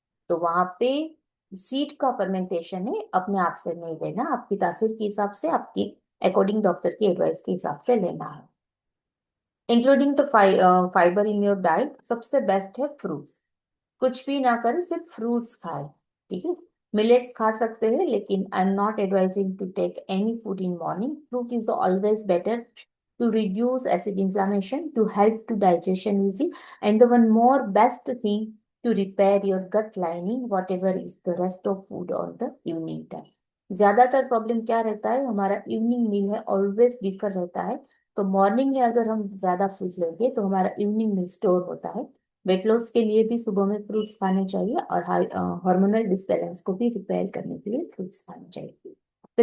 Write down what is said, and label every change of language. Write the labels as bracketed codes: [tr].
[hi] तो वहां पे सीड का फर्मेंटेशन है, अपने आप से नहीं लेना, आपकी तासीर के हिसाब से, आपकी अकॉर्डिंग डॉक्टर की एडवाइस के हिसाब से लेना है। [en] including the fibre in your diet, [hi] सबसे बेस्ट है फ्रूट्स। कुछ भी ना करें, सिर्फ फ्रूट्स खाए। ठीक है। मिलेट्स खा सकते हैं लेकिन [en] I am not advising to take any food in morning. Fruit is always better to reduce acid inflammation, to help to digestion easy, and the one more best thing to repair your gut lining, whatever is the rest of food on the evening time. [hi] ज्यादातर problem क्या रहता है? हमारा evening मील है always differ रहता है। तो morning में अगर हम ज्यादा फूड लेंगे तो हमारा इवनिंग में स्टोर होता है। वेट लॉस के लिए भी सुबह में फ्रूट्स खाने चाहिए और हार्मोनल डिसबैलेंस को भी रिपेयर करने के लिए फ्रूट्स खाने चाहिए।